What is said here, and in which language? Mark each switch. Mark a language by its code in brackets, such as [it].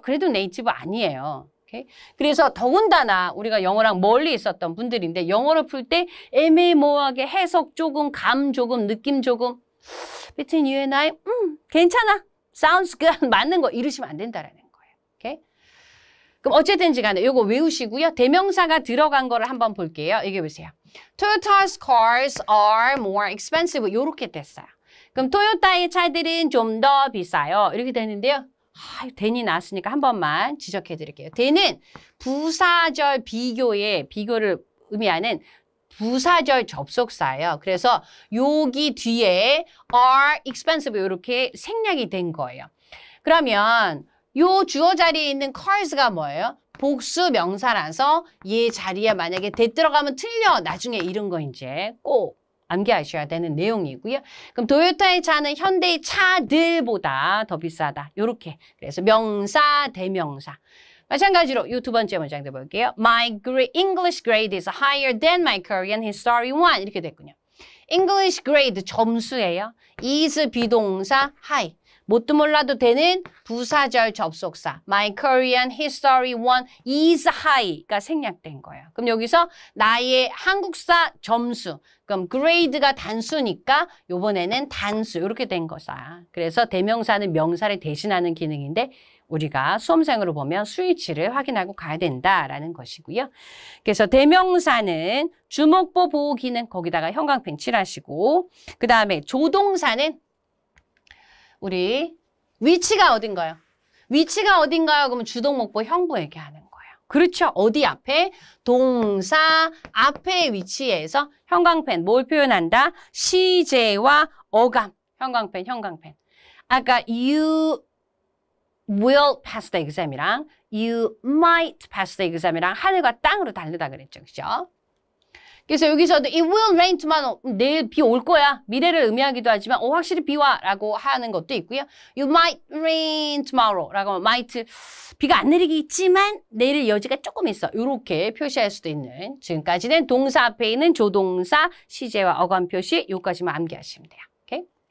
[ko] 그래도 네이티브 아니에요. 오케이? 그래서 더군다나 우리가 영어랑 멀리 있었던 분들인데 영어를 풀 때 애매모호하게 해석 조금, 감 조금, 느낌 조금 [en] Between you and I, [ko] 괜찮아. [en] Sounds good. [ko] 맞는 거 이러시면 안 된다라는 거예요. 오케이? 그럼 어쨌든지 간에 이거 외우시고요. 대명사가 들어간 거를 한번 볼게요. 이게 보세요. [en] Toyota's cars are more expensive. [ko] 이렇게 됐어요. 그럼 토요타의 차들은 좀 더 비싸요. 이렇게 되는데요. then이 나왔으니까 한 번만 지적해 드릴게요. then은 부사절 비교를 의미하는 부사절 접속사예요. 그래서 여기 뒤에 [en] are expensive [ko] 이렇게 생략이 된 거예요. 그러면 요 주어 자리에 있는 cars가 뭐예요? 복수 명사라서 얘 자리에 만약에 대 들어가면 틀려. 나중에 이런 거 이제 꼭 암기하셔야 되는 내용이고요. 그럼 도요타의 차는 현대의 차들보다 더 비싸다. 요렇게. 그래서 명사, 대명사. 마찬가지로 이 두 번째 문장도 볼게요. [en] My English grade is higher than my Korean history one. [ko] 이렇게 됐군요. English grade 점수예요. is 비동사 high. 뭣도 몰라도 되는 부사절 접속사. [en] My Korean history one is high [ko] 가 생략된 거예요. 그럼 여기서 나의 한국사 점수. 그럼 grade가 단수니까 요번에는 단수 이렇게 된 거다. 그래서 대명사는 명사를 대신하는 기능인데 우리가 수험생으로 보면 스위치를 확인하고 가야 된다라는 것이고요. 그래서 대명사는 주목보 보호 기능 거기다가 형광펜 칠하시고 그 다음에 조동사는 우리 위치가 어딘가요? 위치가 어딘가요? 그러면 주동목보 형부 얘기하는 거예요. 그렇죠. 어디 앞에? 동사 앞에 위치에서 형광펜 뭘 표현한다? 시제와 어감. 형광펜. 아까 [en] you will pass the exam [ko] 이랑 [en] you might pass the exam [ko] 이랑 하늘과 땅으로 다르다 그랬죠. 그죠? [en] 그래서 여기서도 it will rain tomorrow. [ko] 내일 비 올 거야. 미래를 의미하기도 하지만 확실히 비 와 라고 하는 것도 있고요. [en] You might rain tomorrow [ko] 라고 might 비가 안 내리겠지만 내릴 여지가 조금 있어. 이렇게 표시할 수도 있는 지금까지는 동사 앞에 있는 조동사 시제와 어감 표시 요까지만 암기하시면 돼요. 오케이?